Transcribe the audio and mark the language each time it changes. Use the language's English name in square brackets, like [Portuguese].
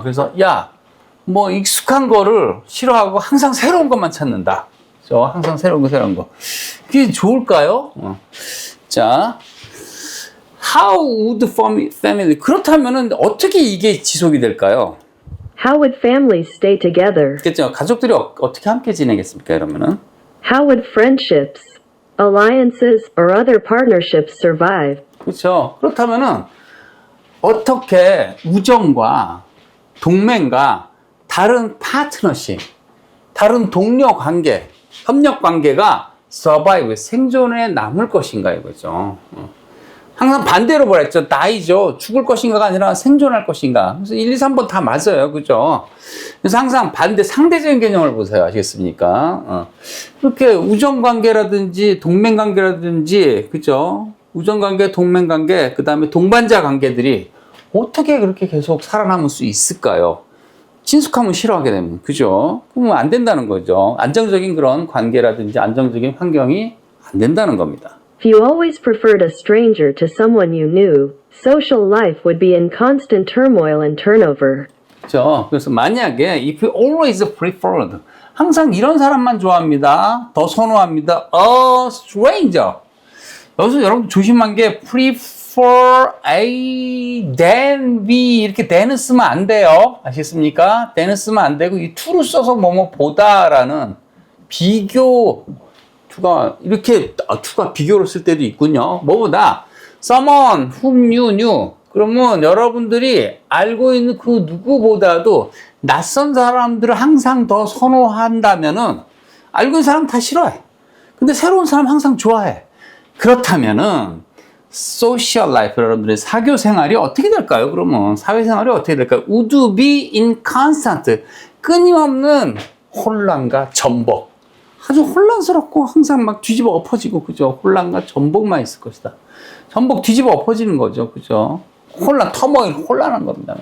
[Korean] 그래서 뭐 익숙한 거를 싫어하고 항상 새로운 것만 찾는다. 그죠? 항상 새로운 거. 그게 좋을까요? 자, [English] how would family, [Korean] 그렇다면은 어떻게 이게 지속이 될까요? [English] How would families stay together? [Korean] 그렇죠. 가족들이 어떻게 함께 지내겠습니까? 이러면은 [English] How would friendships, alliances, or other partnerships survive? [Korean] 그렇죠. 그렇다면은 어떻게 우정과 동맹과 다른 파트너십, 다른 동료 관계, 협력 관계가 survive, 생존에 남을 것인가 이거죠. 항상 반대로 말했죠. die죠. 죽을 것인가가 아니라 생존할 것인가. 그래서 1, 2, 3번 다 맞아요. 그죠? 그래서 항상 상대적인 개념을 보세요. 아시겠습니까? 그렇게 우정관계라든지 동맹관계라든지, 그죠? 우정관계, 동맹관계, 그 다음에 동반자 관계들이 어떻게 그렇게 계속 살아남을 수 있을까요? 친숙함을 싫어하게 되면, 그죠? 그러면 안 된다는 거죠. 안정적인 그런 관계라든지 안정적인 환경이 안 된다는 겁니다. [English] If you always preferred a stranger to someone you knew, social life would be in constant turmoil and turnover. [Korean] 그렇죠. 그래서 만약에 [English] if you always preferred, [Korean] 항상 이런 사람만 좋아합니다. 더 선호합니다. A stranger. 여기서 여러분 조심한 게 [English] prefer A than B [Korean] 이렇게 than은 쓰면 안 돼요. 아시겠습니까? than은 쓰면 안 되고 이 to를 써서 뭐뭐 보다라는 비교 이렇게 투가 비교로 쓸 때도 있군요. 뭐보다 [English] someone whom you knew, [Korean] 그러면 여러분들이 알고 있는 그 누구보다도 낯선 사람들을 항상 더 선호한다면은 알고 있는 사람 다 싫어해. 근데 새로운 사람 항상 좋아해. 그렇다면은 social life, 여러분들의 사교 생활이 어떻게 될까요? 그러면 사회생활이 어떻게 될까요? [English] Would be in constant, [Korean] 끊임없는 혼란과 전복. 아주 혼란스럽고 항상 막 뒤집어 엎어지고, 그죠? 혼란과 전복만 있을 것이다. 전복 뒤집어 엎어지는 거죠. 그죠? 터모일, 혼란한 겁니다.